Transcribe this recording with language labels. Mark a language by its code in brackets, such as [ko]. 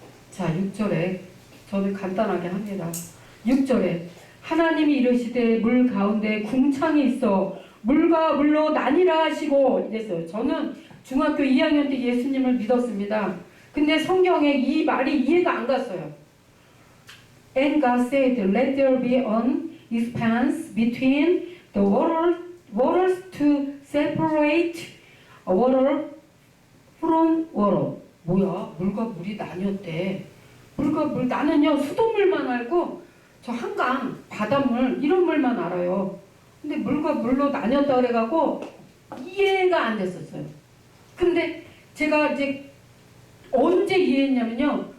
[ko] 자, 6절에 저는 간단하게 합니다. 6절에 하나님이 이르시되 물 가운데 궁창이 있어 물과 물로 나뉘라 하시고 이랬어요. 저는 중학교 2학년 때 예수님을 믿었습니다. 근데 성경에 이 말이 이해가 안 갔어요. [en] And God said, let there be an expanse between the waters to separate water from water. [ko] 뭐야? 물과 물이 나뉘었대. 물과 물, 나는요 수돗물만 알고 저 한강, 바닷물 이런 물만 알아요. 근데 물과 물로 나뉘었다 그래갖고 이해가 안 됐었어요. 근데 제가 이제 언제 이해했냐면요.